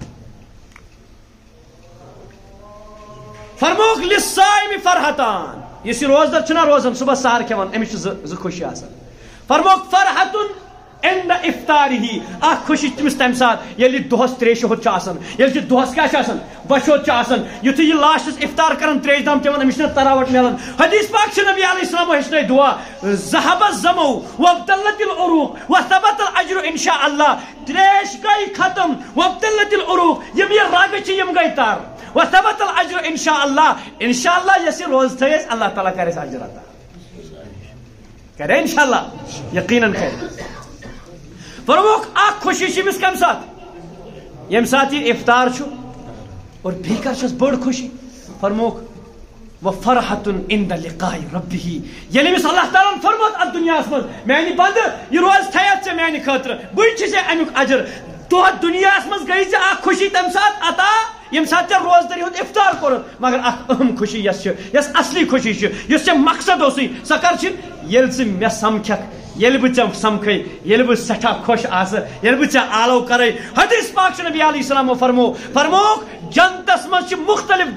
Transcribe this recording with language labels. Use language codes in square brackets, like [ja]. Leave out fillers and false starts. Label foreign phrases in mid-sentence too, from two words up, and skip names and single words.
[ks] فرموک [ar] للصائم فرحتان [ks] یُس یہِ روزدار چھُنہ روزان صبح سحر کھٮ۪وان أمِس چھِ زٕ خوشی آسان فرموک [ar] فرحتun عند افطارِہی [ks] اکھ خوشی چھِ تٔمِس تمہِ ساتہٕ ییٚلہِ یہِ دۄہس ترٛیشہِ ہُتھ چھُ آسان ییٚلہِ یہِ دۄہس کیٛاہ چھُ آسان بشوت چھُ آسان یُتھُے یہِ لاسٹس افطار کران ترٛیش دام چٮ۪وان أمِس چھِنہ تراوٹ میلان حدیث پاک چھِ نبی علیہ السلامو ہیٚچھنٲے دُعا [ar] ذهب الظمأ وابتلت العروق وثبت الاجر ان شاء اللہ [ks] ترٛیش گٔے ختم [ar] وابتلت العروق [ks] یِم یہِ رگہٕ چھِ یِم گٔے تر [ar] وثبت الاجر ان شاء اللہ [ks] یۄس یہِ روزٕ تھٲے اَسہِ اللہ تعالیٰ کرِ اَسہِ اجر عطا کرے [ar] ان شاء اللہ [ks] یقیناً کرِ فرموک اکھ خوشی چھِ أمِس کمہِ ساتہٕ ییٚمہِ ساتہٕ یہِ افطار چھُ اور بیٚیہِ کر چھس بٔڑ خوشی فرموک [ar] وفرحتun عند لقاء ربه [ks] ییٚلہِ أمِس اللہ تعالیٰ ہن فرموت اتھ دُنیاہس منٛز میانہِ بندٕ یہِ روزٕ تھایتھ ژےٚ میانہِ خٲطرٕ بٕے چھُ ژےٚ امیُک اجر تتھ دُنیاہس منٛز گٔے ژےٚ اکھ خوشی تمہِ ساتہٕ عطا ییٚمہِ ساتہٕ ژےٚ روزدٔری ہُنٛد افطار کوٚرُتھ مگر اکھ اہم خوشی یۄس چھِ یۄس اصلی خوشی چھِ یُس ژےٚ مقصد اوسُے سۄ کر چھِ ییٚلہِ ژٕ مےٚ سمکھکھ ییٚلہِ بہٕ ژےٚ سمکھے ییٚلہِ بہٕ سٮ۪ٹھاہ خۄش آسہٕ ییٚلہِ بہٕ ژےٚ آلو کرے حدیث پاک چھُ نبی علیہ السلامو فرموک جنتس منٛز چھِ مختلف